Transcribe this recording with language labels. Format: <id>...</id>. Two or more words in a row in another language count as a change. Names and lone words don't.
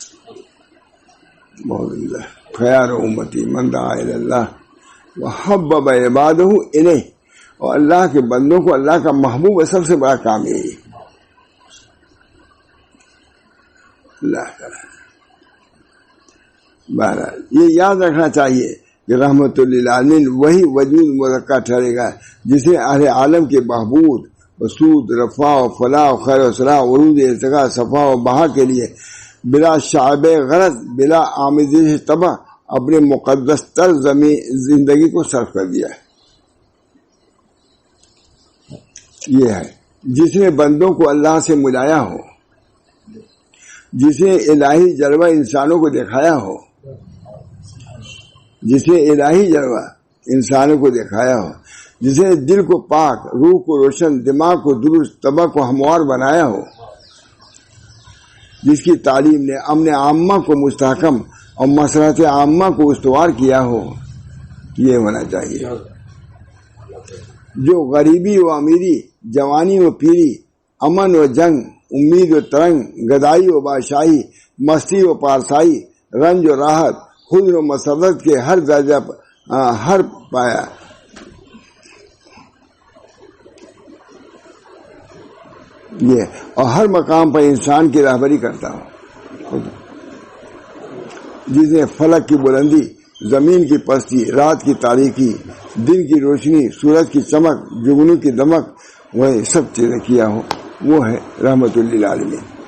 <ur>بہت اللہ</ur> <ar>خیار امتی من دعا الی اللہ وحبب عبادہ الیہ،</ar> <ur>اور اللہ کے بندوں کو اللہ کا محبوب ہے، سب سے بڑا کام یہی ہے۔ اللہ تعالی بہرحال یہ یاد رکھنا چاہیے کہ رحمت للعالمین وہی وجود مذکر ٹھہرے گا جس نے اہل عالم کے بہبود وسود رفع و فلاح و خیر و صلاح عروج ارتقاء صفا و بہا کے لیے بلا شعبہ غرض بلا آمیزش طبع اپنے مقدس تر زندگی کو صرف کر دیا ہے۔ یہ ہے جس نے بندوں کو اللہ سے ملایا ہو، جس نے الہی جلوہ انسانوں کو دکھایا ہو، جس نے الہی جلوہ انسانوں کو دکھایا ہو، جس نے دل کو پاک، روح کو روشن، دماغ کو درست، طبع کو ہموار بنایا ہو، جس کی تعلیم نے امن عامہ کو مستحکم اور مصلحت عامہ کو استوار کیا ہو، یہ ہونا چاہیے۔ جو غریبی و امیری، جوانی و پیری، امن و جنگ، امید و ترنگ، گدائی و بادشاہی، مستی و پارسائی، رنج و راحت، حزن و مسرت کے ہر درجہ ہر پایا یہ اور ہر مقام پر انسان کی رہبری کرتا ہوں، جس نے فلک کی بلندی، زمین کی پستی، رات کی تاریکی، دن کی روشنی، سورج کی چمک، جگنوں کی دمک، وہ سب چیزیں کیا ہو، وہ ہے رحمت للعالمین۔</ur>